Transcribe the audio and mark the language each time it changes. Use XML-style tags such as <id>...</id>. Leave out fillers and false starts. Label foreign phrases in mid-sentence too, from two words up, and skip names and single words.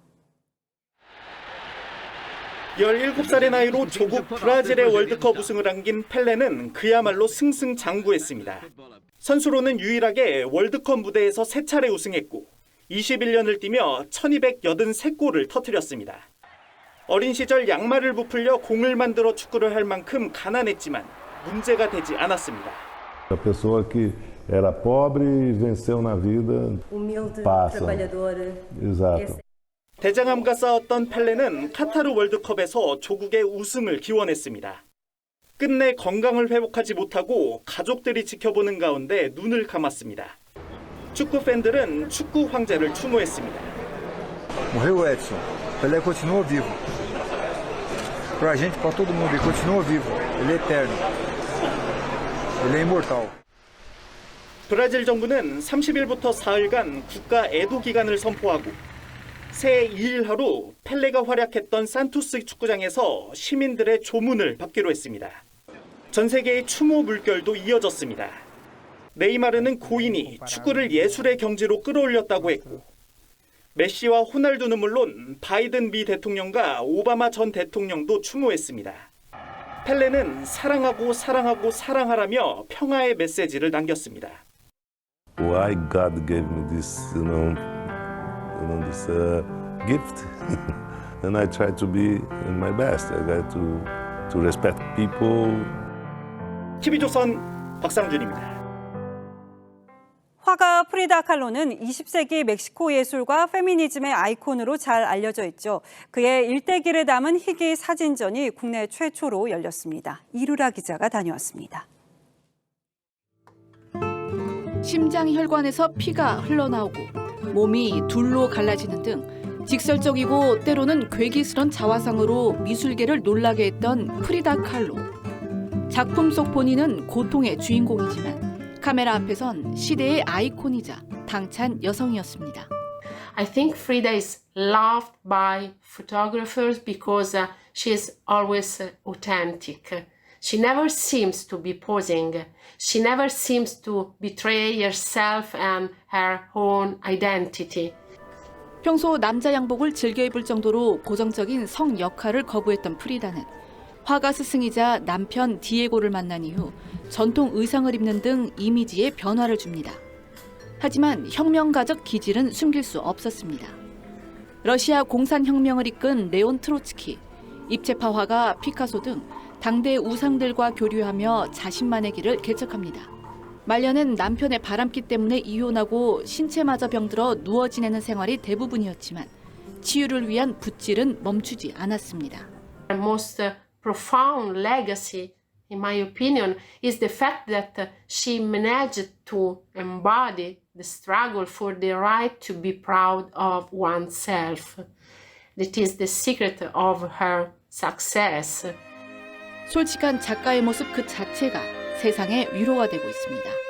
<ko>17살의 나이로 조국 브라질의 월드컵 우승을 안긴 펠레는 그야말로 승승장구했습니다. 선수로는 유일하게 월드컵 무대에서 3차례 우승했고 21년을 뛰며 1283골을 터뜨렸습니다. 어린 시절 양말을 부풀려 공을 만들어 축구를 할 만큼 가난했지만 문제가 되지 않았습니다.</ko> <pt>A pessoa que era pobre e venceu na vida passa. Exato.</pt> <ko>대장암과 싸웠던 펠레는 카타르 월드컵에서 조국의 우승을 기원했습니다. 끝내 건강을 회복하지 못하고 가족들이 지켜보는 가운데 눈을 감았습니다. 축구 팬들은 축구 황제를 추모했습니다.</ko> <pt>Morreu Edson. Pelé continua vivo. Pra gente, pra todo mundo, ele continua vivo. Ele é eterno. Ele é imortal.</pt> <ko>브라질 정부는 30일부터 사흘간 국가 애도 기간을 선포하고 새해 2일 하루 펠레가 활약했던 산투스 축구장에서 시민들의 조문을 받기로 했습니다. 전 세계의 추모 물결도 이어졌습니다. 네이마르는 고인이 축구를 예술의 경지로 끌어올렸다고 했고 메시와 호날두는 물론 바이든 미 대통령과 오바마 전 대통령도 추모했습니다. 펠레는 사랑하고 사랑하고 사랑하라며 평화의 메시지를 남겼습니다.</ko> <en>Why God gave me this, this gift, and I try to be my best. I got to respect people.</en> <ko>TV조선 박상준입니다. 화가 프리다 칼로는 20세기 멕시코 예술과 페미니즘의 아이콘으로 잘 알려져 있죠. 그의 일대기를 담은 희귀 사진전이 국내 최초로 열렸습니다. 이루라 기자가 다녀왔습니다. 심장 혈관에서 피가 흘러나오고 몸이 둘로 갈라지는 등 직설적이고 때로는 괴기스런 자화상으로 미술계를 놀라게 했던 프리다 칼로. 작품 속 본인은 고통의 주인공이지만 카메라 앞에선 시대의 아이콘이자 당찬 여성이었습니다.</ko> <en>I think Frida is loved by photographers because she is always authentic. She never seems to be posing. She never seems to betray herself and her own identity.</en> <ko>평소 남자 양복을 즐겨 입을 정도로 고정적인 성 역할을 거부했던 프리다는 화가 스승이자 남편 디에고를 만난 이후 전통 의상을 입는 등 이미지에 변화를 줍니다. 하지만 혁명가적 기질은 숨길 수 없었습니다. 러시아 공산혁명을 이끈 레온 트로츠키, 입체파 화가 피카소 등 당대 우상들과 교류하며 자신만의 길을 개척합니다. 말년은 남편의 바람기 때문에 이혼하고 신체마저 병들어 누워 지내는 생활이 대부분이었지만 치유를 위한 붓질은 멈추지 않았습니다.</ko> <en>The most profound legacy, in my opinion, is the fact that she managed to embody the struggle for the right to be proud of oneself. That is the secret of her success.</en> <ko>솔직한 작가의 모습 그 자체가 세상의 위로가 되고 있습니다.</ko>